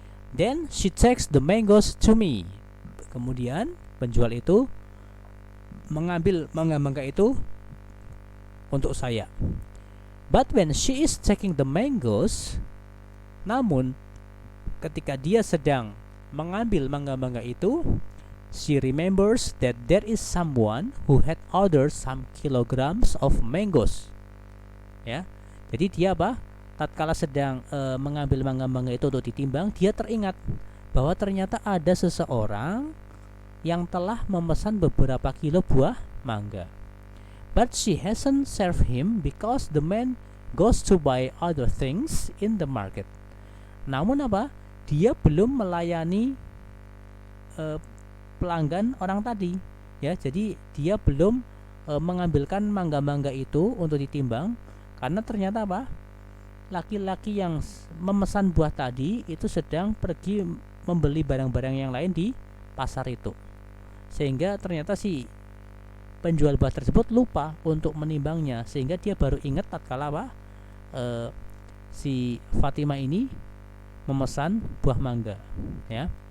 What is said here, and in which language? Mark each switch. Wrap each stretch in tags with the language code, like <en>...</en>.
<en>Then she takes the mangoes to me.</en> <id>Kemudian penjual itu mengambil mangga-mangga itu untuk saya.</id> <en>But when she is taking the mangoes,</en> <id>namun ketika dia sedang mengambil mangga-mangga itu,</id> <en>she remembers that there is someone who had ordered some kilograms of mangoes.</en> <id>Ya, jadi dia tatkala sedang mengambil mangga-mangga itu untuk ditimbang, dia teringat bahwa ternyata ada seseorang yang telah memesan beberapa kilo buah mangga.</id> <en>But she hasn't served him because the man goes to buy other things in the market.</en> <id>Namun dia belum melayani pelanggan orang tadi, ya. Jadi dia belum mengambilkan mangga-mangga itu untuk ditimbang karena ternyata laki-laki yang memesan buah tadi itu sedang pergi membeli barang-barang yang lain di pasar itu, sehingga ternyata si penjual buah tersebut lupa untuk menimbangnya, sehingga dia baru ingat tatkala si Fatima ini memesan buah mangga, ya.</id>